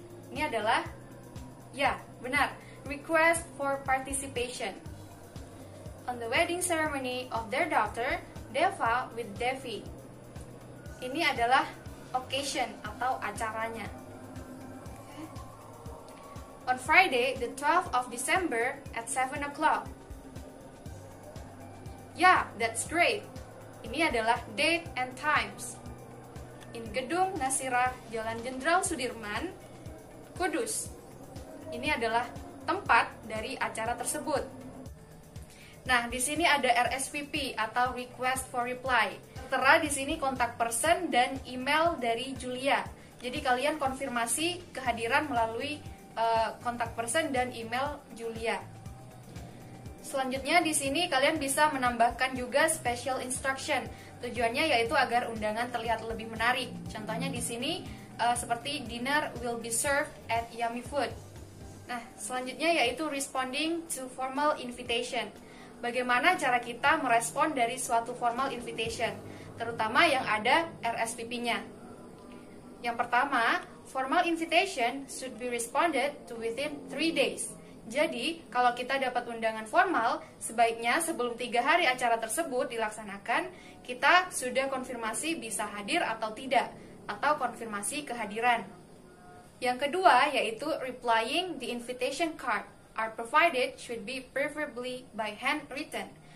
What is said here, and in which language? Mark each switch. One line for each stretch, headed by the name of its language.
Indonesian: Ini adalah, ya, benar,
English: request for participation on the wedding ceremony of their daughter, Deva with Devi.
Indonesian: Ini adalah occasion atau acaranya.
English: On Friday, the 12th of December at 7 o'clock. Yeah, that's great.
Indonesian: Ini adalah
English: date and times. In Gedung Nasirah, Jalan Jenderal Sudirman, Kudus.
Indonesian: Ini adalah tempat dari acara tersebut. Nah, di sini ada RSVP atau
English: request for reply.
Indonesian: Tertera di sini kontak person dan email dari Julia. Jadi kalian konfirmasi kehadiran melalui kontak person dan email Julia. Selanjutnya di sini kalian bisa menambahkan juga special instruction. Tujuannya yaitu agar undangan terlihat lebih menarik. Contohnya di sini seperti
English: dinner will be served at Yummy Food.
Indonesian: Nah, selanjutnya yaitu
English: responding to formal invitation.
Indonesian: Bagaimana cara kita merespon dari suatu formal invitation, terutama yang ada RSVP-nya. Yang pertama,
English: formal invitation should be responded to within 3 days.
Indonesian: Jadi, kalau kita dapat undangan formal, sebaiknya sebelum 3 hari acara tersebut dilaksanakan, kita sudah konfirmasi bisa hadir atau tidak, atau konfirmasi kehadiran. Yang kedua, yaitu
English: replying the invitation card are provided should be preferably by handwritten.